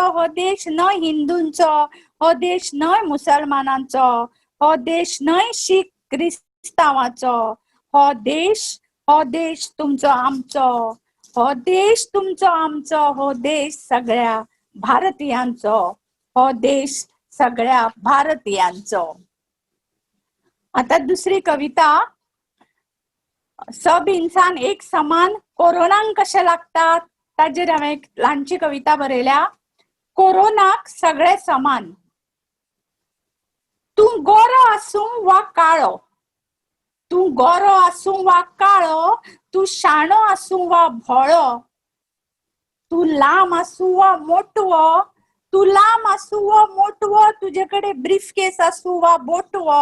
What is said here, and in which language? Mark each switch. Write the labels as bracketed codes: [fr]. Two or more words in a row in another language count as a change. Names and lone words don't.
[kok] हो देश न्हय हिंदूंचो, हो देश न्हय मुसलमानांचो, हो देश न्हय शीख क्रिस्तावांचो. हो देश तुमचो आमचो, हो देश तुमचो आमचो. हो देश सगळ्या भारतीयांचो, हो देश सगळ्या भारतीयांचो. आता दुसरी कविता. [hi] सब इंसान एक समान, [kok] कोरोनाक कशें लागतात ताजेर हांवें एक ल्हानशी कविता बरयल्या. कोरोनाक सगळे समान. तूं गोरो आसूं वा काळो, तूं गोरो आसूं वा काळो, तूं शाणो आसूं वा भोळो, तूं लांब आसूं वा मोटवो, तूं लांब आसूं वा मोटवो, तुजे कडेन ब्रीफकेस आसूं वा बोटवो.